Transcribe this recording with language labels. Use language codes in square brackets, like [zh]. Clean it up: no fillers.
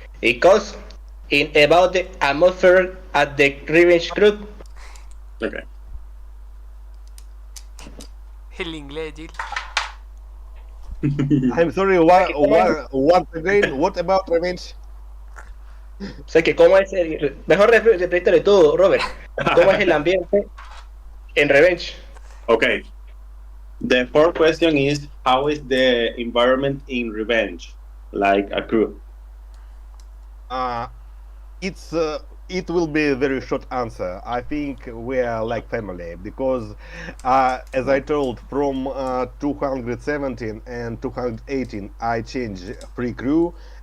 [en] Because in about the atmosphere at the Revenge Group, Ok. [es] El inglés, Jill. [en] I'm sorry, once again, what about Revenge? [es] o sea que cómo es el... Mejor repítale todo, Robert. ¿Cómo es el ambiente en Revenge? [en] Okay. The fourth question is, how is the environment in Revenge, like a crew? It will be a very short answer. I think we are like family because, as I told, from 217 and 218, I changed free crew.